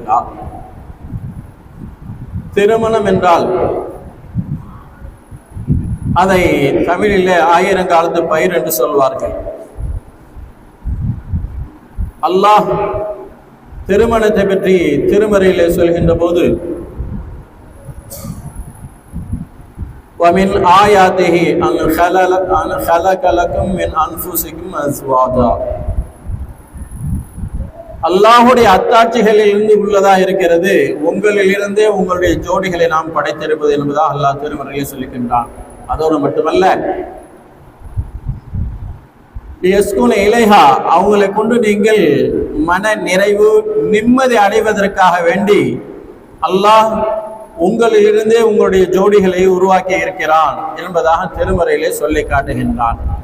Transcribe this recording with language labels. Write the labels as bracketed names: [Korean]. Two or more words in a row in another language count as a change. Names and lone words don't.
[Tamil] திருமணம் என்றால் அதை தமிழிலே ஆயிரங்காலத்து பயிர் என்று சொல்வார்கள். அல்லாஹ் திருமணத்தை பற்றி திருமறையிலே சொல்கின்ற போது [Arabic] وَمِنْ آيَاتِهِ أَنْ خَلَقَ لَكُم مِّنْ أَنفُسِكُمْ أَزْوَاجًا. [Tamil] அல்லாஹுடைய அத்தாட்சிகளில் இருந்து உள்ளதா இருக்கிறது, உங்களிலிருந்தே உங்களுடைய ஜோடிகளை நாம் படைத்திருப்பது என்பதாக அல்லாஹ் திருமறையிலே சொல்லிக்கின்றான். அதோடு மட்டுமல்ல, இலைஹா அவங்களை கொண்டு நீங்கள் மன நிறைவு நிம்மதி அடைவதற்காக வேண்டி அல்லாஹ் உங்களிலிருந்தே உங்களுடைய ஜோடிகளை உருவாக்கி இருக்கிறான் என்பதாக திருமறையிலே சொல்லி காட்டுகின்றான்.